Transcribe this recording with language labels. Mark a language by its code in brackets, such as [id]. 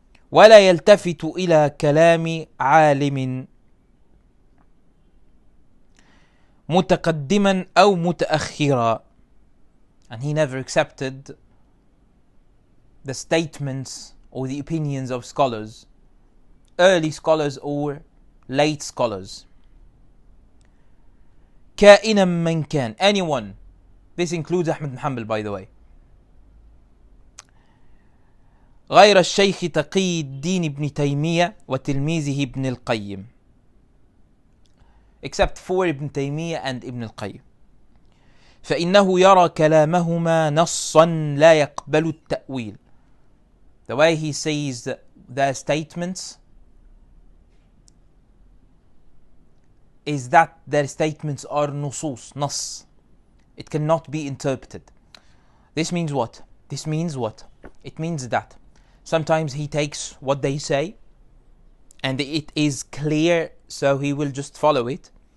[ar] ولا يلتفت إلى كلام عالم متقدما أو متأخرا, [en] and he never accepted the statements or the opinions of scholars, early scholars or late scholars. [ar] كائنا من كان, [en] anyone. This includes Ahmad bin Hanbal, by the way. [ar] غير الشيخ تقي الدين ابن تيمية وتلميذه ابن القيم, [en] except for Ibn Taymiyyah and Ibn al-Qayyim. [ar] فإنه يرى كلامهما نصا لا يقبل التأويل. [en] The way he says their statements is that their statements are nusus, nas. It cannot be interpreted. This means what? It means that sometimes he takes what they say and it is clear, so he will just follow it.